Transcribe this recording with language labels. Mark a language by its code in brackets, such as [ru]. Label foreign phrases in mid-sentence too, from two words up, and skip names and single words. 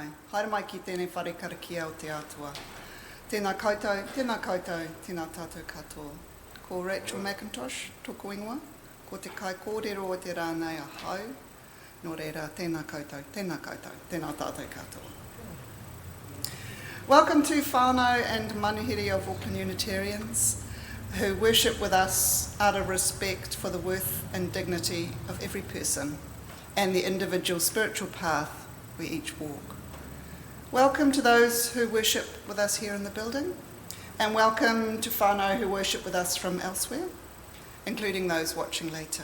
[mi] Haere mai ki tēnei whare karakia o te atua. Tēnā koutou, tēnā tātou katoa. Ko Rachel Mackintosh, tōku ingoa. Ko te kai kōrero o te rānei a hau. Nō reira, tēnā koutou, tēnā tātou katoa. [en] Welcome to whānau and manihiri of Auckland Unitarians, who worship with us out of respect for the worth and dignity of every person and the individual spiritual path we each walk. Welcome to those who worship with us here in the building, and welcome to whānau who worship with us from elsewhere, including those watching later.